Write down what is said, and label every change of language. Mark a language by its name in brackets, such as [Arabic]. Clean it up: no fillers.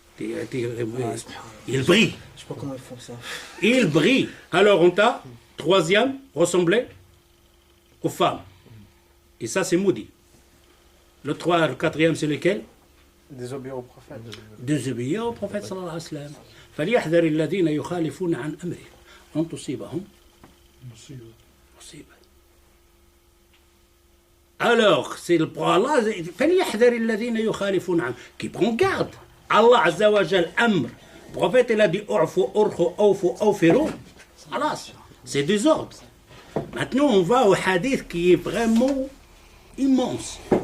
[French] Il brille. Je sais pas comment ils font ça. Il brille. Alors on t'a, troisième, ressemblé aux femmes. Et ça, c'est maudit. Le quatrième, c'est lequel? Désobéir au prophète. Désobéir au prophète sallallahu alayhi wa sallam. [Arabic] فليحذر الذين يخالفون عن أمره أن تصيبهم مصيبة. [French] Alors, c'est le Allah [Arabic] فليحذر الذين يخالفون عنه [French] qui prend garde. Allah Azza wa Jal amr. Le prophète il a dit [Arabic] أعفوا أرخوا أوفوا أوفروا. [French] C'est des ordres. Maintenant, on va au hadith qui est vraiment immense.